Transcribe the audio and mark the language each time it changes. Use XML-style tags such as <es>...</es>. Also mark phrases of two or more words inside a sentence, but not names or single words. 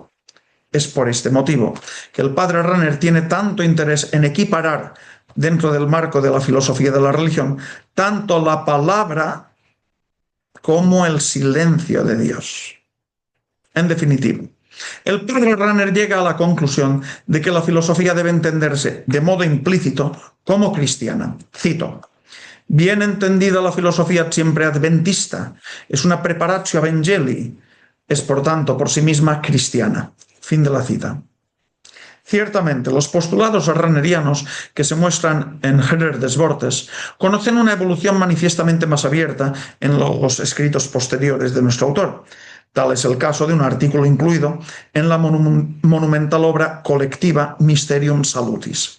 <es>Es por este motivo que el padre Rahner tiene tanto interés en equiparar, dentro del marco de la filosofía de la religión, tanto la palabra como el silencio de Dios. En definitiva, el padre Rahner llega a la conclusión de que la filosofía debe entenderse de modo implícito como cristiana. Cito: bien entendida la filosofía siempre adventista, es una</es> <la>preparatio evangelii,</la> <es>es por tanto por sí misma cristiana. Fin de la cita. Ciertamente, los postulados rahnerianos que se muestran en Herder des Wortes conocen una evolución manifiestamente más abierta en los escritos posteriores de nuestro autor. Tal es el caso de un artículo incluido en la monumental obra colectiva Mysterium Salutis.</es>